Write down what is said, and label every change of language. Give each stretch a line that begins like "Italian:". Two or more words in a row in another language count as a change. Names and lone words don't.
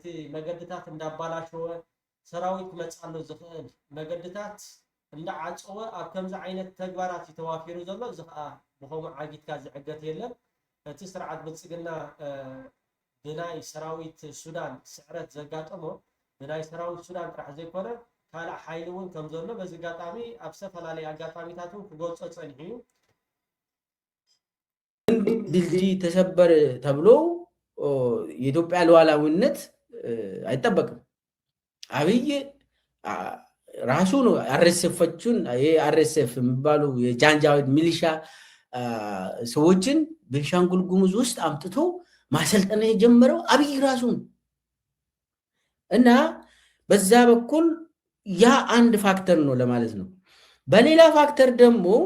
Tigrinya: መገድታት እንዳባላሸወ ሰራዊት ክመፃሎ ዝኽእል መገድታት እንዳዓፀወ ኣብ ከምዚ ዓይነት ተግባራት ተዋፊሩ ዘሎ እዚ ከዓ ብከምኡ ዓጊትካ ዝዕገት የለን እቲ ስርዓት ብልፅግና ብናይ ሰራዊት ሱዳን ስዕረት ዘጋጠሞ ብናይ ሰራዊት ሱዳን ጥራሕ ዘይኮነ ካልእ ሓይሊ እውን ከም ዘሎ በዚ ኣጋጣሚ ኣብ ዝተፈላለዩ ኣጋጣሚታት እውን ክገልፆ ፀኒሑ እዩ
Amharic: ድልድይ ተሰበር ተብሎ የኢትዮጵያ ሉዓላዊነት አይጠበቅም አብይ ራሱ ነው አርኤስኤፍ የሚባሉ የጃንጃዊድ ሚሊሻ ሰዎችን ቤንሻንጉል ጉሙዝ ውስጥ አምጥቶ ማሰልጠን የጀመረው አብይ ራሱ ነው እና በዛ በኩል ያ አንድ ፋክተር ነው ለማለት ነው በሌላ ፋክተር ደግሞ